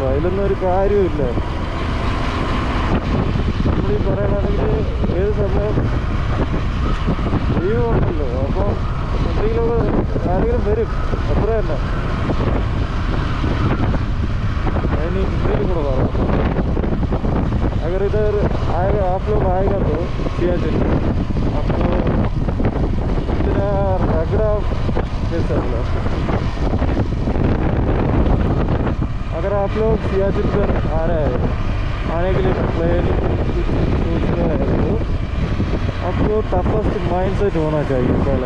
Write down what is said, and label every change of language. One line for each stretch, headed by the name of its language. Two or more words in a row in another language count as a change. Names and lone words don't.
Malayalam: അതിലൊന്നും ഒരു കാര്യമില്ല. നമ്മളീ പറയണമെങ്കിൽ ഏത് സമയം ലീവ് ഉണ്ടല്ലോ, അപ്പം എന്തെങ്കിലും ആരെങ്കിലും വരും, അത്ര തന്നെ. ഞാൻ ഇന്ത്യയിലും കൂടെ പറയാം.
Hindi: अगर इधर आएगा आप लोग आएगा तो सियाचिन, आपको इतना रगड़ा कैसा होगा? अगर आप लोग सियाचिन पर आ रहे हैं, आने के लिए प्लानिंग सोच रहे हैं, तो आपको
English: toughest mind set
Hindi: होना चाहिए पहले.